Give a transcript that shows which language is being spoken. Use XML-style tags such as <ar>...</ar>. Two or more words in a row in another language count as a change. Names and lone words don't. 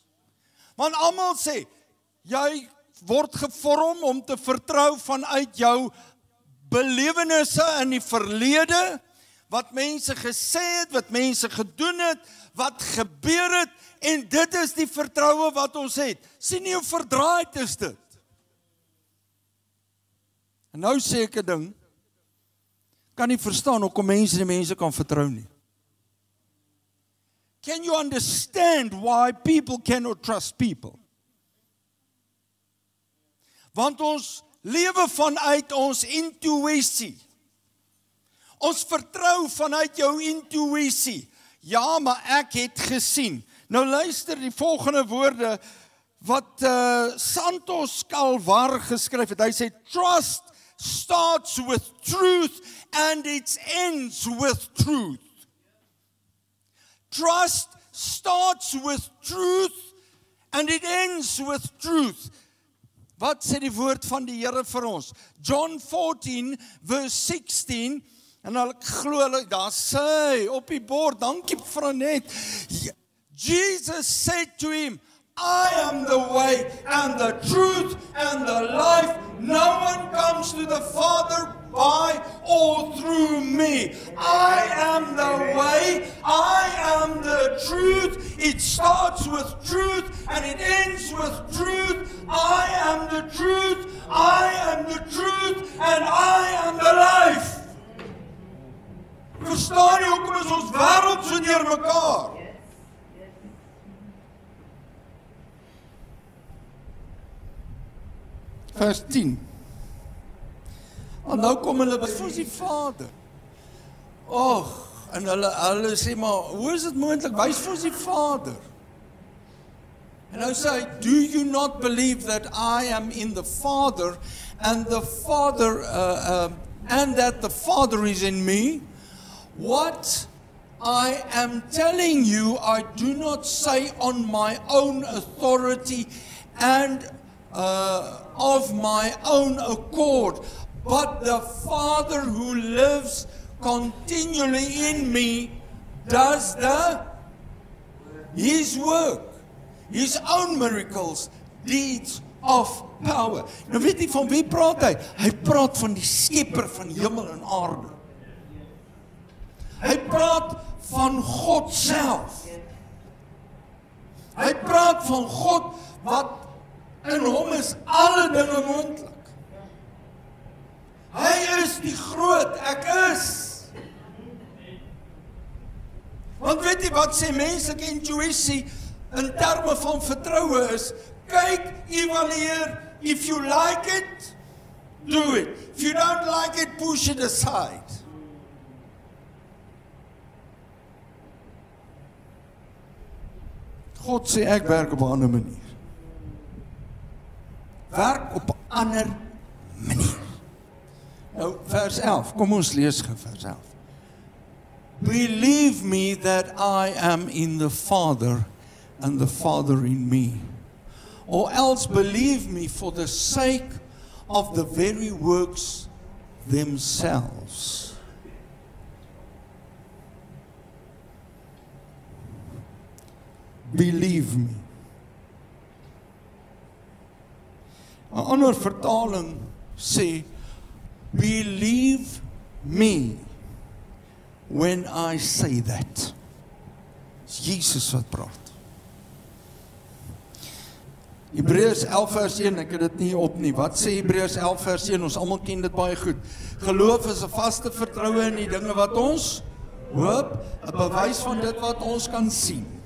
<af>Want almal sê, jy word gevorm om te vertrou vanuit jou belewennisse in die verlede, wat mense gesê het, wat mense gedoen het, wat gebeur het, en dit is die vertroue wat ons het. Sien nie hoe verdraaid is dit? En nou sê ek 'n ding, kan nie verstaan hoekom mense kan vertrou nie.</af> <en>Can you understand why people cannot trust people?</en> <af>Want ons lewe vanuit ons intuïsie. Ons vertrou vanuit jou intuïsie. Ja, maar ek het gesien. Nou luister die volgende woorde wat Santos Calvar geskryf het. Hy sê,</af> <en>trust starts with truth and it ends with truth. Trust starts with truth and it ends with truth.</en> <af>Wat sê die woord van die Here vir ons? John 14 verse 16, en ek glo daar sê op die bord, dankie Franet.</af> <en>Jesus said to him, I am the way and the truth and the life. No one comes to the Father by or through me. I am the way, I am the truth. It starts with truth and it ends with truth. I am the truth, I am the truth, and I am the life.</en> <af>Verstaan jy hoekom is ons wêreld so deur mekaar? Vers 10. En nou kom hulle by die Vader. En hulle sê maar, hoe is dit moontlik? Wys vir ons die Vader. En nou sê hy,</af> <en>do you not believe that I am in the Father and the Father and that the Father is in me? What I am telling you, I do not say on my own authority and of my own accord, but the Father who lives continually in me does His work, His own miracles, deeds of power.</en> <af>Nou weet jy van wie praat hy? Hy praat van die skepper van hemel en aarde. Hy praat van God self. Hy praat van God wat in hom is alle dinge moontlik. Hy is die groot ek is. Want weet jy wat sê menslike intuïsie in terme van vertroue is? Kyk, evalueer,</af> <en>if you like it, do it. If you don't like it, push it aside.</en> <af>God sê ek werk op 'n ander manier. Werk op 'n ander manier. Nou vers 11, kom ons lees gou vers 11.</af> <en>believe me that I am in the Father and the Father in me. Or else believe me for the sake of the very works themselves. Believe me.</en> <af>'n ander vertaling sê,</af> <en>believe me when I say that.</en> <af>Dis Jesus wat praat. Hebreërs 11 vers 1, ek het dit nie op nie. Wat sê Hebreërs 11 vers 1? Ons almal ken dit baie goed. Geloof is 'n vaste vertroue in die dinge wat ons hoop, 'n bewys van dit wat ons kan sien.</af>